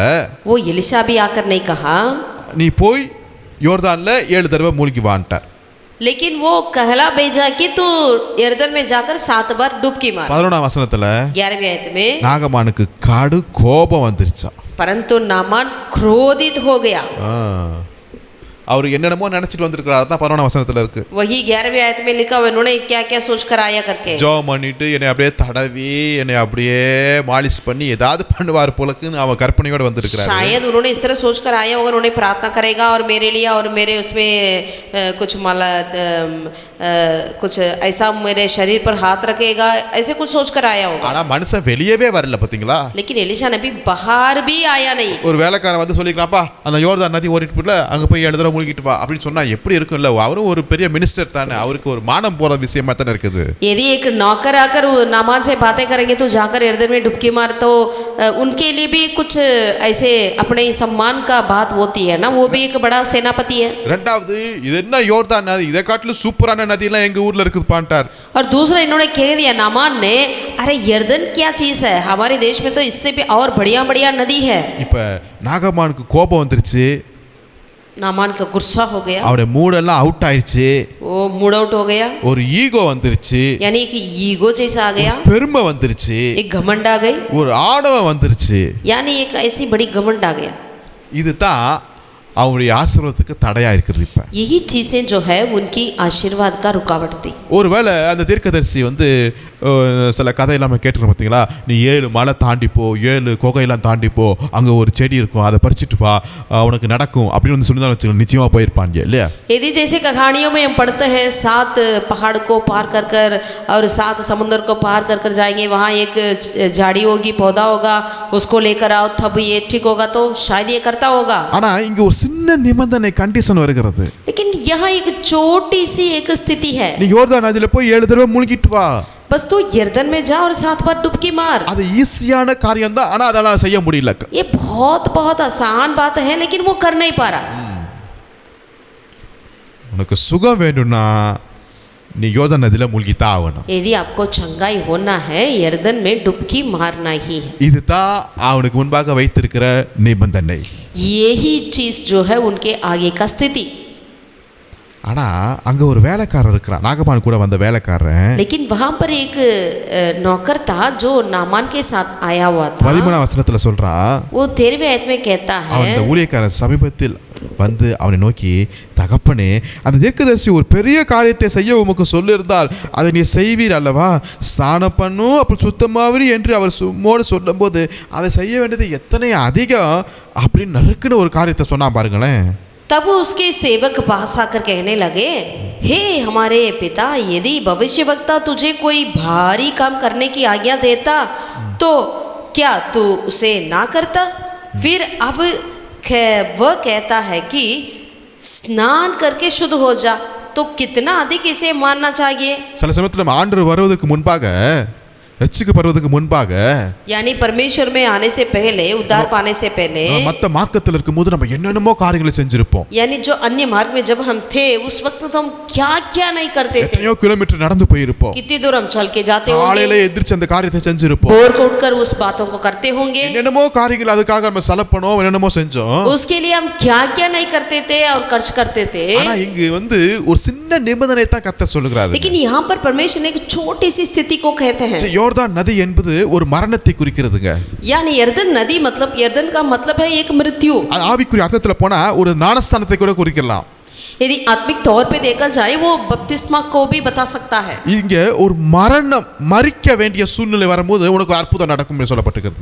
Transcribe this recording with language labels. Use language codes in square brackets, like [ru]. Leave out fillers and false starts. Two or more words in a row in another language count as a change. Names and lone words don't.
[hi] वो एलिशा भी आकर नहीं कहा, [ta] நீ போய் யோர்தான்ல 7 தடவை மூழ்கி வான்ட்டார். [hi] लेकिन वो कहला भेजा कि तू यर्दन में जाकर 7 बार डुबकी मार. [ta] 11ஆம் வசனத்துல [hi] 11वीं आयत में, [ta] நாகமானுக்கு காடு கோபம் வந்துருச்சா. [hi] परंतु नामान क्रोधित हो गया. [ta] அவர் என்னென்னமோ நினைச்சிட்டு வந்திருக்கிறாரு தான் 11ஆம் வசனத்துல இருக்கு. [hi] वही 11वीं आयत में लिखा हुआ, उन्होंने क्या क्या सोच कर आया करके. [ta] ஜெபம் பண்ணிட்டு என்னை அப்படியே தடவி என்னை அப்படியே மாலிஷ் பண்ணி ஏதாவது பண்ணுவார் போலக்குன்னு அவன் கற்பனையோட வந்திருக்கிறாரு. [hi] शायद उन्होंने इस तरह सोच कर आया होगा, उन्होंने प्रार्थना करेगा और मेरे लिए और मेरे उसमें कुछ माला कुछ ऐसा मेरे शरीर पर हाथ रखेगा, ऐसे कुछ सोच कर आया होगा. [ta] ஆனா மனுஷன் வெளியவே வரல பாத்தீங்களா. लेकिन एलिशा नबी बाहर भी आया नहीं. ஒரு வேலைக்காரன் வந்து சொல்லிக்கிறாப்பா, அந்த யோர்தான் நதி ஓடிட்டு போல அங்க போய் 7 தடவை மூழ்கிட்டு வா அப்படின்னு சொன்னா எப்படி இருக்கும்ல. அவரும் ஒரு பெரிய மினிஸ்டர் தானே, அவருக்கு ஒரு மானம் போற விஷயமா தானே இருக்குது. [hi] यदि एक नौकर आकर नामान से बातें करेंगे तो जाकर यर्दन में डुबकी मार, तो उनके लिए भी कुछ ऐसे अपने सम्मान का बात होती है ना, वो भी एक बड़ा सेनापति है. [ta] ரெண்டாவது இது என்ன யோர்தான் நதி, இதை காட்டிலும் சூப்பரான நதி எல்லாம் எங்க ஊர்ல இருக்குது பாண்டார். [hi] और दूसरा इन्होंने कह दिया नामान ने, अरे यर्दन क्या चीज है, हमारे देश में तो इससे भी और बढ़िया बढ़िया नदी है. [ta] இப்ப நாகமானுக்கு கோபம் வந்துருச்சு, [hi] नामान का गुस्सा हो गया, [ta] அவருடைய மூடெல்லாம் அவுட் ஆயிடுச்சு, [hi] वो [en] mood out [hi] हो गया, [ta] ஒரு ஈகோ வந்துருச்சு, [hi] यानी एक ईगो जैसा आ गया, [ta] பெருமை வந்துருச்சு, [hi] एक घमंड आ गई, [ta] ஒரு ஆணவம் வந்துருச்சு. [hi] यानी एक ऐसी बड़ी घमंड आ गया. [ta] இதுதான் அவருடைய ஆசீர்வாதத்துக்கு தடையா இருக்குது. இப்ப [hi] यही चीजें जो है उनकी आशीर्वाद का रुकावट थी. [ta] ஒருவேளை அந்த தீர்க்கதரிசி வந்து சில கதையெல்லாம் நம்ம கேட்டுக்கிறோம் பார்த்தீங்களா, நீ 7 மலை தாண்டிப்போ, 7 குகையெல்லாம் தாண்டிப்போ, அங்கே ஒரு செடி இருக்கும், அதை பறிச்சுட்டு வா, உனக்கு நடக்கும் அப்படின்னு வந்து சொல்லி தான் வச்சுக்கணும், நிச்சயமாக போயிருப்பாங்க இல்லையா. [hi] यदि जैसे कहानियों में हम पढ़ते हैं 7 पहाड़ को पार कर कर और 7 समुद्र को पार कर कर जाएंगे, वहाँ एक झाड़ी होगी, पौधा होगा, उसको लेकर आओ तब ये ठीक होगा, तो शायद ये करता होगा. [ta] ஆனால் இங்கே ஒரு சின்ன நிபந்தனை கண்டிஷன் வருகிறது. [hi] लेकिन यहाँ एक छोटी सी एक स्थिति है, [ta] நீ யோர்தான் நதியில் போய் 7 தடவை மூழ்கிட்டு வா. [hi] बस तू यर्दन में जा और 7 बार डुबकी मार. [ta] அது ஈஸியான காரியம் தான், ஆனால் அதெல்லாம் செய்ய முடியல. [hi] ये बहुत बहुत आसान बात है, लेकिन वो कर नहीं पा रहा. [ta] உனக்கு சுகம் வேணும்னா நீ யோர்தான் நதியில் மூழ்கித்தான் ஆகணும். [hi] यदि आपको चंगाई होना है, यर्दन में डुबकी मारना ही है. [ta] இதுதான் அவனுக்கு முன்பாக வைத்திருக்கிற நிபந்தனை. [hi] यही चीज जो है उनके आगे का स्थिति. [ta] ஆனால் அங்கே ஒரு வேலைக்காரன் இருக்கிறான், நாகமான் கூட வந்த வேலைக்காரன். [hi] लेकिन वहां पर एक नौकर था जो नामान के साथ आया हुआ था. [ta] 13ஆம் வசனத்தில் சொல்றான், [hi] वो 13वीं आयत में कहता [ta] அவன் [hi] है, [ta] அந்த ஊழியக்காரன் சமீபத்தில் வந்து அவனை நோக்கி, தகப்பனே, அந்த தீர்க்கதரிசி ஒரு பெரிய காரியத்தை செய்ய உமக்கு சொல்லியிருந்தால் அதை நீ செய்வீர் அல்லவா, ஸ்நானம் பண்ணும் அப்படி சுத்தமாவீர் என்று அவர் சும்மோடு சொல்லும்போது அதை செய்ய வேண்டியது எத்தனை அதிகம் அப்படின்னு நறுக்குன்னு ஒரு காரியத்தை சொன்னா பாருங்களேன். [hi] तब उसके सेवक पास आकर कहने लगे, हे हमारे पिता, यदि भविष्यवक्ता तुझे कोई भारी काम करने की आज्ञा देता तो क्या तू उसे ना करता? फिर अब वह कहता है कि स्नान करके शुद्ध हो जा, तो कितना अधिक इसे मानना चाहिए. [ta] சில சமயத்தில் நம்ம ஆண்டவர் வருவதற்கு முன்பாக, ரட்சிக்கப்படுவதற்கு முன்பாக, [hi] यानी परमेश्वर में आने से पहले, उद्धार पाने से पहले, [ta] மற்ற மார்க்கத்தில் இருக்கும்போது நம்ம என்னென்னமோ காரியங்களை செஞ்சிருப்போம். [hi] यानी जो अन्य मार्ग में जब हम थे उस वक्त तो हम क्या क्या नहीं करते थे. [ta] எத்தனையோ கிலோமீட்டர் நடந்து போயிருப்போம், [hi] कितनी दूर हम चल के जाते [ta] காலையில [hi] होंगे, [ta] எந்திரிச்சு அந்த காரியத்தை செஞ்சிருப்போம். [hi] भोर को उठकर उस बातों को करते होंगे. [ta] என்னென்னமோ காரியங்கள் அதுக்காக நம்ம செலப்பனோம், என்னென்னமோ செஞ்சோம். [hi] उसके लिए हम क्या क्या नहीं करते थे और खर्च करते थे. [ta] ஆனா இங்கு வந்து ஒரு சின்ன நிபந்தனை தான் கர்த்தர் சொல்லுகிறாரு. [hi] लेकिन यहाँ पर परमेश्वर ने एक छोटी सी स्थिति को कहते हैं. [ta] யோர்தான் நதி என்பது ஒரு மரணத்தை குறிக்கிறதுங்க. [hi] यानी यर्दन नदी मतलब यर्दन का मतलब है एक मृत्यु. [ta] ஆவிக்குரிய அர்த்தத்துல போனா ஒரு ஞானஸ்தானத்தை கூட குறிக்கலாம். [hi] यदि आत्मिक तौर पे देखा जाए वो बपतिस्मा को भी बता सकता है. [ta] இங்க ஒரு மரணம் மரிக்க வேண்டிய சூழ்நிலை வரும்போது உனக்கு அற்புதம் நடக்கும் என்று சொல்லப்பட்டிருக்கிறது.